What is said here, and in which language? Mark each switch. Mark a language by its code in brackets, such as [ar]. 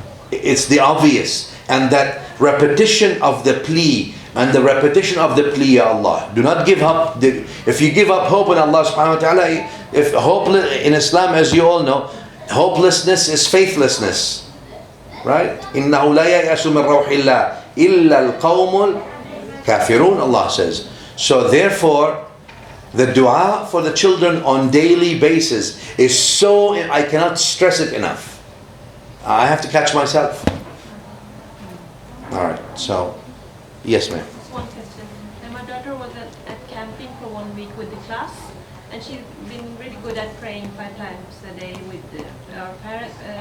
[en] It's the obvious. And that repetition of the plea, and the repetition of the plea, Ya Allah. Do not give up. If you give up hope in Allah subhanahu wa ta'ala, if hope in Islam, as you all know, hopelessness is faithlessness. Right? [ar] إِنَّهُ لَا يَيْأَسُ مِنْ رَوْحِ اللَّهِ إِلَّا الْقَوْمُ الْكَافِرُونَ, [en] Allah says. So therefore, the dua for the children on daily basis is so, I cannot stress it enough. I have to catch myself. Alright, so, yes ma'am. One question. My daughter was at camping for 1 week with the class, and she's been really good at praying 5 times a day with our parents.